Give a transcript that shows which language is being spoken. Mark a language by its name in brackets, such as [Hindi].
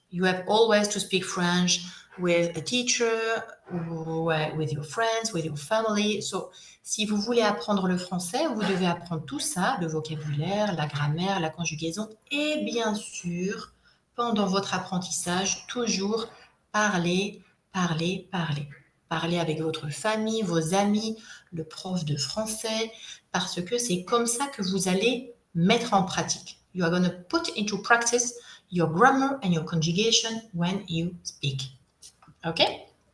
[English] You have always to speak French with a teacher, with your friends, with your family. [French] So, si vous voulez apprendre le français, vous devez apprendre tout ça, le vocabulaire, la grammaire, la conjugaison, et bien sûr, pendant votre apprentissage, toujours parler, parler, parler. Parler avec votre famille, vos amis, le prof de français, parce que c'est comme ça que vous allez mettre en pratique. [English] You are going to put into practice your grammar and your conjugation when you speak. Okay?